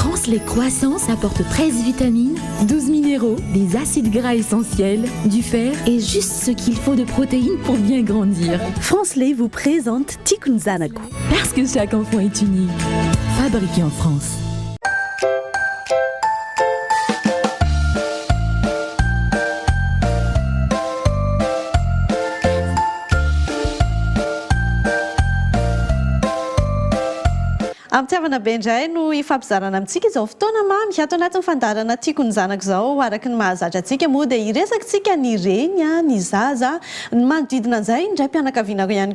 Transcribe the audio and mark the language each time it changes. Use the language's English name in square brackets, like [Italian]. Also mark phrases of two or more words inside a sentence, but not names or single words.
[French] France, les croissants apportent 13 vitamines, 12 minéraux, des acides gras essentiels, du fer et juste ce qu'il faut de protéines pour bien grandir. France Lait vous présente Tiako Zanako. Parce que chaque enfant est unique. Fabriqué en France. [Malagasy] Amitiavana be indray no ifampizarana amintsika izao fotoana mamy ato anatin'ny fandarana Tiako Zanako izao araky ny mahazatra antsika moa dia iresakantsika ny reny ny zaza ny manodidina an'izay indray mpianakaviana ihany